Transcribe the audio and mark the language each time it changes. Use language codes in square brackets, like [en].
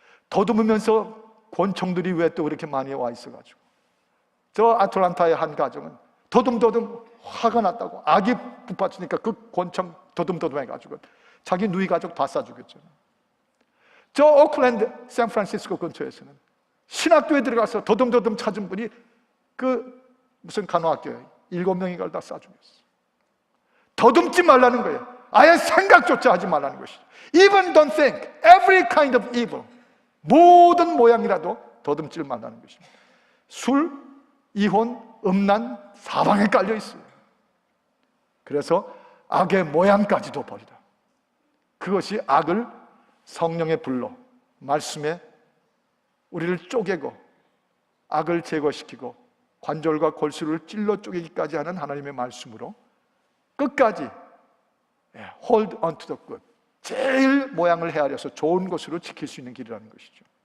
[ko] 더듬으면서 권총들이 왜 또 그렇게 많이 와 있어가지고 저 아틀란타의 한 가정은 더듬더듬 화가 났다고 악이 북받치니까 그 권총 더듬더듬 해가지고 자기 누이 가족 다 쏴죽였잖아요. 저 오클랜드 샌프란시스코 근처에서는 신학교에 들어가서 더듬더듬 찾은 분이 그 무슨 간호학교에 7명인가를 다 쏴죽였어요. 더듬지 말라는 거예요. 아예 생각조차 하지 말라는 것이죠. [en] Even don't think, every kind of evil, [ko] 모든 모양이라도 더듬지 말라는 것입니다. 술, 이혼, 음란, 사방에 깔려 있어요. 그래서 악의 모양까지도 버리라. 그것이 악을 성령의 불로, 말씀에 우리를 쪼개고 악을 제거시키고 관절과 골수를 찔러 쪼개기까지 하는 하나님의 말씀으로 끝까지 [en] hold on to the good, [ko] 제일 모양을 헤아려서 좋은 것으로 지킬 수 있는 길이라는 것이죠.